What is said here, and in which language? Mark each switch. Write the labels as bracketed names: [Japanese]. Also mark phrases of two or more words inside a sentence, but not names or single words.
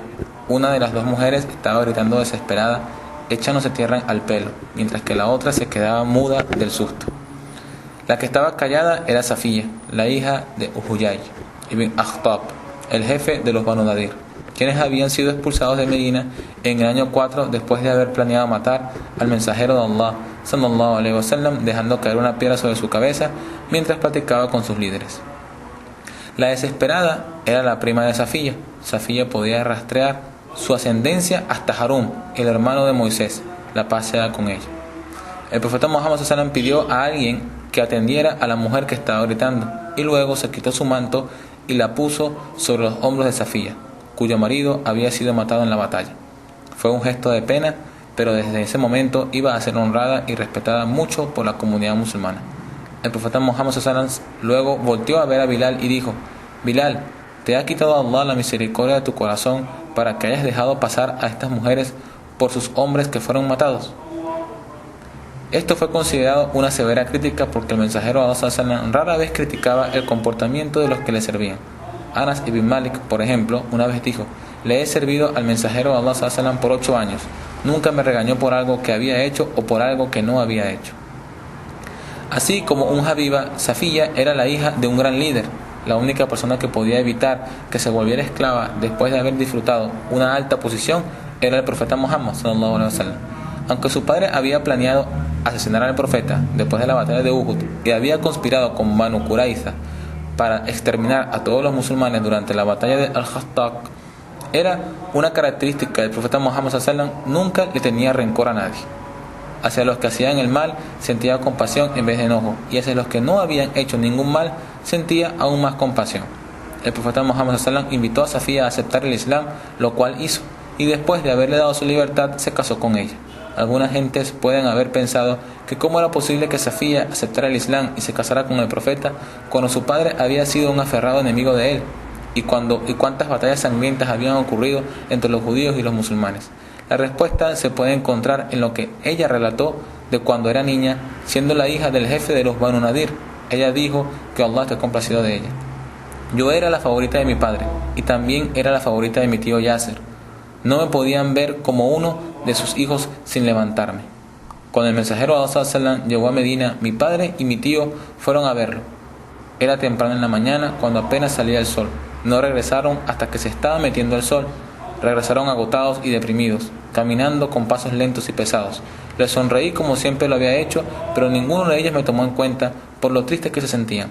[Spanish] Una de las dos mujeres estaba gritando desesperada, echándose tierra al pelo, mientras que la otra se quedaba muda del susto. La que estaba callada era Safiya, la hija de Huyay ibn Akhtab, el jefe de los Banu Nadir, quienes habían sido expulsados de Medina en el año 4 después de haber planeado matar al mensajero de Allah [Arabic] صلى الله عليه وسلم, [Spanish] dejando caer una piedra sobre su cabeza mientras platicaba con sus líderes. La desesperada era la prima de Safiya. Safiya podía rastrear su ascendencia hasta Harún, el hermano de Moisés, la paz sea con ella. El profeta Muhammad [Arabic] صلى الله عليه وسلم [Spanish] pidió a alguien que atendiera a la mujer que estaba gritando, y luego se quitó su manto y la puso sobre los hombros de Safiya, cuyo marido había sido matado en la batalla. Fue un gesto de pena, pero desde ese momento iba a ser honrada y respetada mucho por la comunidad musulmana. El profeta Muhammad [Arabic] صلى الله عليه وسلم [Spanish] luego volteó a ver a Bilal y dijo: Bilal, ¿te ha quitado Allah la misericordia de tu corazón para que hayas dejado pasar a estas mujeres por sus hombres que fueron matados? Esto fue considerado una severa crítica porque el mensajero de Allah [Arabic] صلى الله عليه وسلم [Spanish] rara vez criticaba el comportamiento de los que le servían. Anas ibn Malik, por ejemplo, una vez dijo: le he servido al mensajero de Allah [Arabic] صلى الله عليه وسلم [Spanish] por 8 años. Nunca me regañó por algo que había hecho o por algo que no había hecho. Así como Habiba, Safiya era la hija de un gran líder. La única persona que podía evitar que se volviera esclava después de haber disfrutado una alta posición era el profeta Muhammad [Arabic] صلى الله عليه وسلم. [Spanish] Aunque su padre había planeado asesinar al profeta después de la batalla de Uhud y había conspirado con Banu Qurayza para exterminar a todos los musulmanes durante la batalla de Al-Khattab, era una característica del profeta Muhammad [Arabic] صلى الله عليه وسلم, [Spanish] nunca le tenía rencor a nadie. Hacia los que hacían el mal sentía compasión en vez de enojo, y hacia los que no habían hecho ningún mal sentía aún más compasión. El profeta Muhammad [Arabic] صلى الله عليه وسلم [Spanish] invitó a Safiya a aceptar el Islam, lo cual hizo, y después de haberle dado su libertad se casó con ella. Algunas gentes pueden haber pensado que cómo era posible que Safiya aceptara el Islam y se casara con el profeta cuando su padre había sido un aferrado enemigo de él, y cuántas batallas sangrientas habían ocurrido entre los judíos y los musulmanes. La respuesta se puede encontrar en lo que ella relató de cuando era niña, siendo la hija del jefe de los Banu Nadir. Ella dijo que Allah esté complacido de ella: yo era la favorita de mi padre y también era la favorita de mi tío Yasser. No me podían ver como uno de sus hijos sin levantarme. Cuando el mensajero de Allah [Arabic] صلى الله عليه وسلم [Spanish] llegó a Medina, mi padre y mi tío fueron a verlo. Era temprano en la mañana, cuando apenas salía el sol. No regresaron hasta que se estaba metiendo el sol. Regresaron agotados y deprimidos, caminando con pasos lentos y pesados. Les sonreí como siempre lo había hecho, pero ninguno de ellos me tomó en cuenta por lo tristes que se sentían.